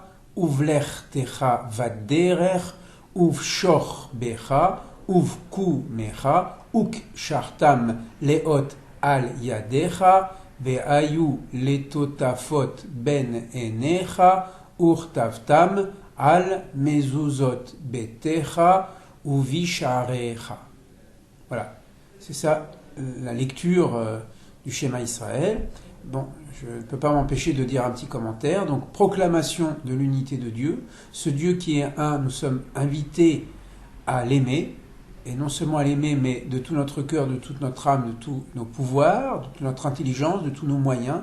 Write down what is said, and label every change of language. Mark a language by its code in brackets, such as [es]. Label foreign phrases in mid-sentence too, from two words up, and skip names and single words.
[he] ובלכתך בדרך ובשכבך ובקומך וקשרתם לאות על ידך והיו לטטפת בין עיניך וכתבתם על מזוזות ביתך ובשעריך. [fr] Voilà, c'est ça la lecture du schéma Israël. Bon, je ne peux pas m'empêcher de dire un petit commentaire. Donc, proclamation de l'unité de Dieu. Ce Dieu qui est un, nous sommes invités à l'aimer. Et non seulement à l'aimer, mais de tout notre cœur, de toute notre âme, de tous nos pouvoirs, de toute notre intelligence, de tous nos moyens.